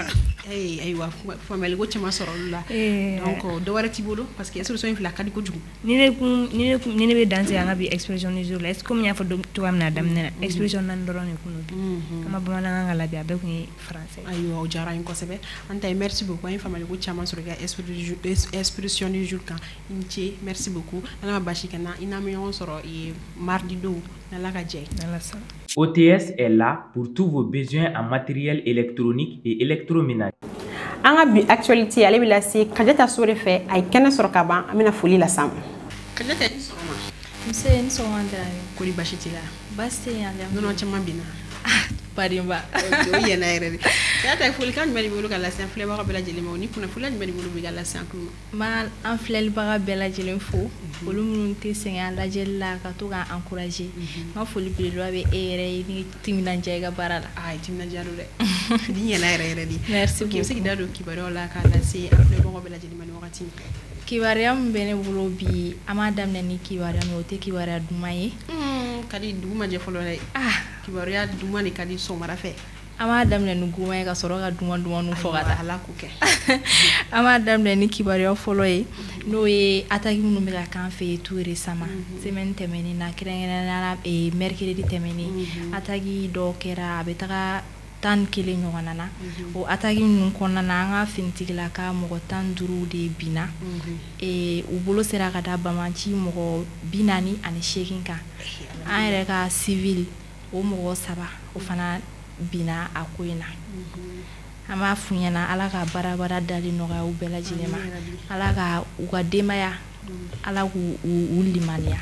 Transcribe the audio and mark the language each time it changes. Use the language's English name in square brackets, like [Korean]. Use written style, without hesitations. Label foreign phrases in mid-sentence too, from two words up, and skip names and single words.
[Bambara] Ayiwa faamuyali ko caman sɔrɔ olu la donc dɔ wɛrɛ t'i bolo [French] parce que [Bambara] expression in filɛ a ka di kojugu. Ni ne bɛ dan sigi an ka bi [French] expression du jour [Bambara] la [French] est-ce que [Bambara] komi n y'a fɔ cogoya min na a daminɛ na expression naani dɔrɔn de kun don an ma bamanankan ka labɛn a bɛɛ kun ye français. Ayiwa o diyara n ye kosɛbɛ an ta ye [French] merci beaucoup [Bambara] an ye faamuyali ko caman sɔrɔ i ka [French] expression du jour [Bambara] kan i ni ce [French] merci beaucoup [Bambara] n'ala ma basi kɛ n na i n'an bɛ ɲɔgɔn sɔrɔ mardi don n'ala ka jɛ ye. [French] OTS est là pour tous vos besoins en matériel électronique et électroménager. [Bambara] An ka bi actualité ale bɛ lase Kajata So de fɛ a ye kɛnɛ sɔrɔ ka ban an bɛna foli las'a ma. Kajata i ni sɔgɔma. Nse ni sɔgɔma Darabi. Kɔni basi t'i la. Basi tɛ yen alhamdulilayi. Nɔnɔ caman bɛ na. Parimba. O yena yɛrɛ de. Ya ta folikan jumɛn de bolo ka lase an filɛbaga bɛɛ lajɛlen ma o ni kunnafoni jumɛn de bolo bɛ ka lase an tulo ma. Ma an filɛlibaga bɛɛ lajɛlen fo. Olu minnu tɛ sɛgɛn lajɛli la ka to k'an encourager. Ma foli belebeleba bɛ e yɛrɛ ye ni timinandiya i ka baara la. Ah, timinandiya don dɛ. Ni ɲɛna yɛrɛ de. Merci beaucoup. K'i bɛ se k'i da don kibaruyaw la k'a lase an filɛbagaw bɛɛ lajɛlen ma ni wagati in. Kibaruya min bɛ ne bolo bi an m'a daminɛ ni kibaruya min o tɛ kibaruya duman ye. Ka di dugu ma jɛ fɔlɔ dɛ. Kibaruya duman de ka di sɔgɔmada fɛ. An m'a daminɛ ni goman ye ka sɔrɔ ka duman fɔ ka taa. Ala k'o kɛ. An m'a daminɛ ni kibaruya fɔlɔ ye n'o ye attaque minnu bɛ ka k'an fɛ yen [French] tout récemment [Bambara] semaine tɛmɛnen na kɛrɛnkɛrɛnnenya la mercredi tɛmɛnen attaque dɔw kɛra a bɛ taga 11 ɲɔgɔnna na o attaque ninnu kɔnɔna na an ka finitigilaka mɔgɔ 15 de binna u bolo sera ka da Bamanci mɔgɔ 48 kan an yɛrɛ ka civil o mɔgɔ 3 o fana binna a ko in na an b'a f'u ɲɛna Ala ka baara dali nɔgɔya u bɛɛ lajɛlen ma Ala ka u ka denbaya Ala k'u limaniya